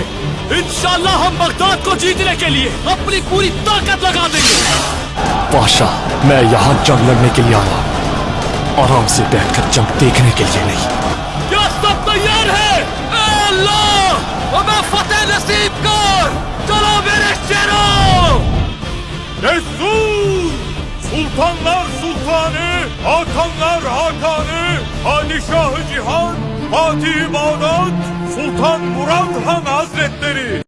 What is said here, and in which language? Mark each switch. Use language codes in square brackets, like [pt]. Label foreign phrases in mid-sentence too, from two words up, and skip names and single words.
[ur] انشاءاللہ ہم بغداد کو جیتنے کے لیے اپنی پوری طاقت لگا دیں گے. بادشاہ، میں یہاں جنگ لڑنے کے لیے آیا، آرام سے بیٹھ کر جنگ دیکھنے کے لیے نہیں. کیا سب تیار ہے؟ اے اللہ ہمیں فتح نصیب کر. چلو میرے شیرو. [tr] Destur! Sultanlar Sultanı, Hakanlar Hakanı, Padişahı Cihan, Fatih Bağdat, Sultan Murad Han Hazretleri.